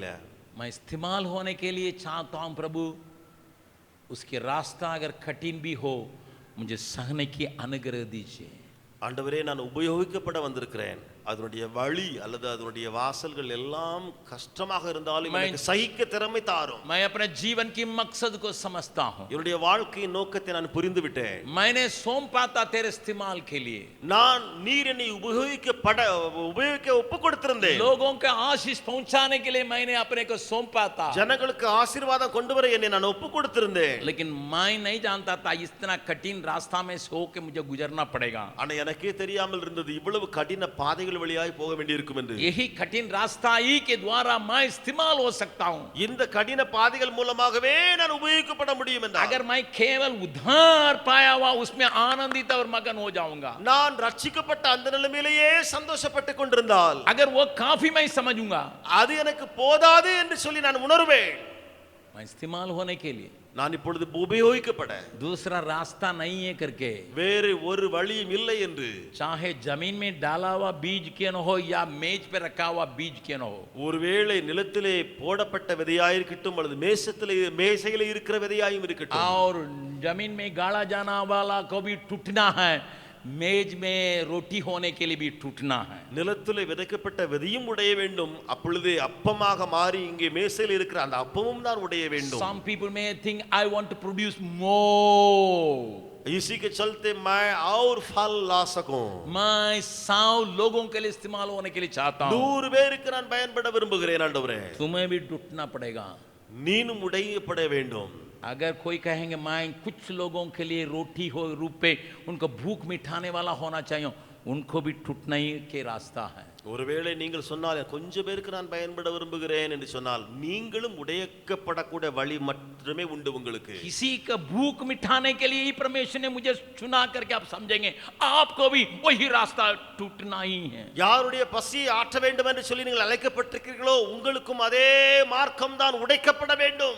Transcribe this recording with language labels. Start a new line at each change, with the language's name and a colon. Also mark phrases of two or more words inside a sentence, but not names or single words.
Hindi: मैं इस्तेमाल होने के लिए चाहता हूं प्रभु, उसके रास्ता अगर कठिन भी हो मुझे सहने की अनुग्रह दीजिए.
Tamil: ஆண்டவரே நான் உபயோகிக்கப்பட வந்திருக்கிறேன், அதனுடைய வழி அல்லது அதனுடைய வாசல்கள் எல்லாம் கஷ்டமாக இருந்தாலும் எனக்கு சகிக்க திறமை தாரும்.
Hindi: मैं अपने जीवन की मकसद को समझता हूं.
Tamil: என்னுடைய வாழ்க்கையின் நோக்கத்தை நான் புரிந்து விட்டேன்.
Hindi: मैंने सौंप पाता तेरे इस्तेमाल के लिए.
Tamil: நான் நீர் என்னை உபயோகிக்க ஒப்பு கொடுத்திருந்தேன்.
Hindi: लोगों के आशीष पहुंचाने के लिए मैंने अपने को सौंप पाता.
Tamil: ஜனங்களுக்கு ஆசீர்வாதம் கொண்டு வர என்னை நான் ஒப்பு கொடுத்திருந்தேன்.
Hindi: लेकिन मैं नहीं जानता था इतना कठिन रास्ता में से होके मुझे गुजरना पड़ेगा.
Tamil: ஆனா எனக்கே தெரியாமல் இருந்தது இவ்வளவு கடின பாதைகள் வழியாய் போக வேண்டியிருக்கும் என்று.
Hindi: यही कठिन रास्ता ही के द्वारा मैं इस्तेमाल हो सकता हूं.
Tamil: இந்த கடின பாதைகள் மூலமாகவே நான் உபயோகிக்கப்பட முடியும் என்றார்.
Hindi: अगर मैं केवल उद्धार पाया हुआ उसमें आनंदित और मगन हो जाऊंगा.
Tamil: நான் ரட்சிக்கப்பட்ட அந்த நிலைமையிலேயே சந்தோஷப்பட்டு கொண்டிருந்தால்
Hindi: अगर वो काफी मैं समझूंगा.
Tamil: அது எனக்கு போதாது என்று சொல்லி நான் உணர்வேன்.
Hindi: मैं इस्तेमाल होने के लिए
Tamil: நான் இப்பொழுது உபயோகிக்கப்பட
Hindi: दूसरा रास्ता नहीं है करके
Tamil: வேறு ஒரு வழியும் இல்லை என்று.
Hindi: चाहे जमीन में डाला हुआ बीज क्यों न हो या मेज पे रखा हुआ बीज क्यों न हो.
Tamil: ஒருவேளை நிலத்திலே போடப்பட்ட விதையாயிருக்கட்டும் அல்லது மேசையிலே இருக்கிற விதையாயும் இருக்கட்டும்.
Hindi: और जमीन में गाड़ा जाना वाला को भी टूटना है. मेज में रोटी होने के लिए भी टूटना है.
Tamil: நிலத்திலே விதைக்கப்பட்ட விதையும் உடைய வேண்டும். அப்பொழுது அப்பமாக மாறி இங்கே மேசையில் இருக்கிற அந்த அப்பமும் தான் உடைய வேண்டும்.
English: Some people may think I want to produce more.
Hindi: इसी के चलते मैं और फल ला सकूं. मैं 100 लोगों के लिए इस्तेमाल होने के लिए चाहता हूं.
Tamil: 100 பேருக்கு நான் பயன்பட விரும்புகிறேன் ஆண்டவரே.
Hindi: तुम्हें भी टूटना पड़ेगा.
Tamil: நீனும் உடையப்பட வேண்டும்.
Hindi: अगर कोई कहेंगे मैं कुछ लोगों के लिए रोटी हो रूप पे उनको भूख मिटाने वाला होना चाहिए, उनको भी टूटना ही के रास्ता है.
Tamil: ஒருவேளை நீங்கள் சொன்னால் கொஞ்சம் பேருக்கு நான் பயன்பட விரும்புகிறேன் என்று சொன்னால் நீங்களும் உடையக்கப்படக்கூடிய வழி மட்டுமே உண்டு உங்களுக்கு.
Hindi: किसी का भूख मिटाने के लिए ही परमेश्वर ने मुझे चुना करके आप समझेंगे आपको भी वही रास्ता टूटना ही है.
Tamil: யாருடைய பசியை ஆற்ற வேண்டும் என்று சொல்லி நீங்கள் அழைக்கப்பட்டிருக்கிறீர்களோ உங்களுக்கும் அதே மார்க்கம் தான் உடைக்கப்பட வேண்டும்.